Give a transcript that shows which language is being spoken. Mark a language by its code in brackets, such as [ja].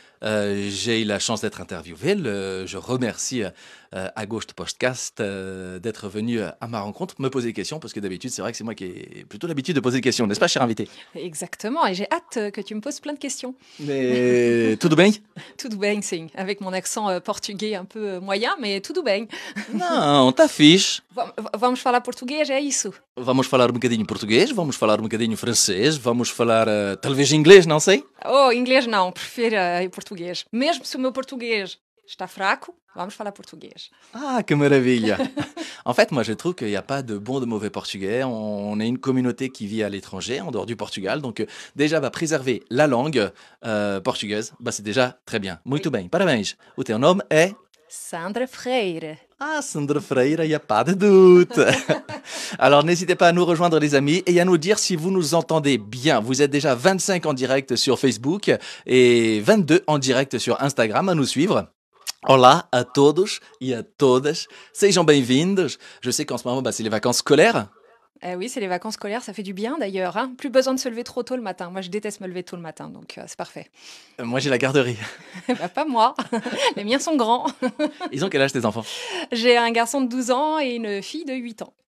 [fr] J'ai eu la chance d'être interviewé. Je remercie Agosto Podcast d'être venu à ma rencontre, me poser des questions, parce que d'habitude, c'est vrai que c'est moi qui ai plutôt l'habitude de poser des questions, n'est-ce pas, cher invité? Exactement, et j'ai hâte que tu me poses plein de questions. [pt] Mais tudo bem? Tudo bem, sim, [fr] avec mon accent portugais un peu moyen, mais [pt] tudo bem. Não, tá fixe. Vamos falar português, é isso? Vamos falar um bocadinho português, vamos falar um bocadinho francês, vamos falar talvez inglês, não sei. Oh, inglês não, prefiro português. Mesmo se o meu português está fraco, vamos falar português. Ah, que maravilha! [fr] En fait, moi, je trouve qu'il n'y a pas de bon de mauvais portugais. On est une communauté qui vit à l'étranger, en dehors du Portugal. Donc, déjà, préserver la langue portugaise, c'est déjà très bien. [pt] Muito bem, parabéns. O teu nome é? Sandra Freire. [fr] Ah, Sandra Freire, il n'y a pas de doute. Alors, n'hésitez pas à nous rejoindre, les amis, et à nous dire si vous nous entendez bien. Vous êtes déjà 25 en direct sur Facebook et 22 en direct sur Instagram à nous suivre. [pt] Olá a todos e a todas, sejam bem-vindos. [fr] Je sais qu'en ce moment, c'est les vacances scolaires. Oui, c'est les vacances scolaires, ça fait du bien d'ailleurs. Hein. Plus besoin de se lever trop tôt le matin. Moi, je déteste me lever tôt le matin, donc c'est parfait. Moi, j'ai la garderie. Pas moi, les miens sont grands. Ils ont quel âge tes enfants? J'ai un garçon de 12 ans et une fille de 8 ans.